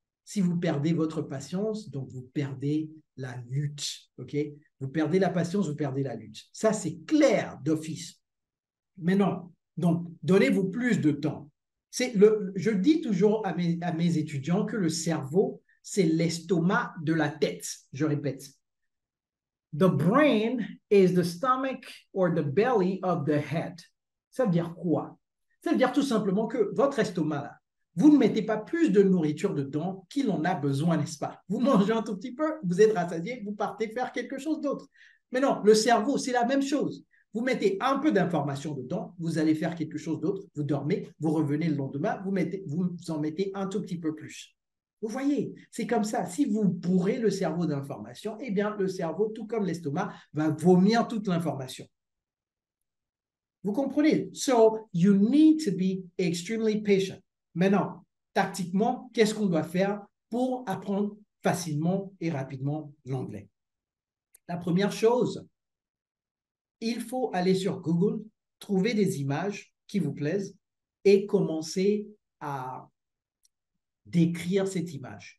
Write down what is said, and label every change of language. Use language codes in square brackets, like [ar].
[fr] Si vous perdez votre patience, donc vous perdez la lutte. OK? Vous perdez la patience, vous perdez la lutte. Ça, c'est clair d'office. Mais non. Donc, donnez-vous plus de temps. Je dis toujours à mes étudiants que le cerveau, c'est l'estomac de la tête. Je répète. [en] The brain is the stomach or the belly of the head. [fr] Ça veut dire quoi? Ça veut dire tout simplement que votre estomac, là, vous ne mettez pas plus de nourriture dedans qu'il en a besoin, n'est-ce pas? Vous mangez un tout petit peu, vous êtes rassasié, vous partez faire quelque chose d'autre. Mais non, le cerveau, c'est la même chose. Vous mettez un peu d'informations dedans, vous allez faire quelque chose d'autre, vous dormez, vous revenez le lendemain, vous en mettez un tout petit peu plus. Vous voyez, c'est comme ça. Si vous bourrez le cerveau d'informations, eh bien, le cerveau, tout comme l'estomac, va vomir toute l'information. Vous comprenez? [en] So, you need to be extremely patient. [fr] Maintenant, tactiquement, qu'est-ce qu'on doit faire pour apprendre facilement et rapidement l'anglais? La première chose, il faut aller sur Google, trouver des images qui vous plaisent et commencer à décrire cette image.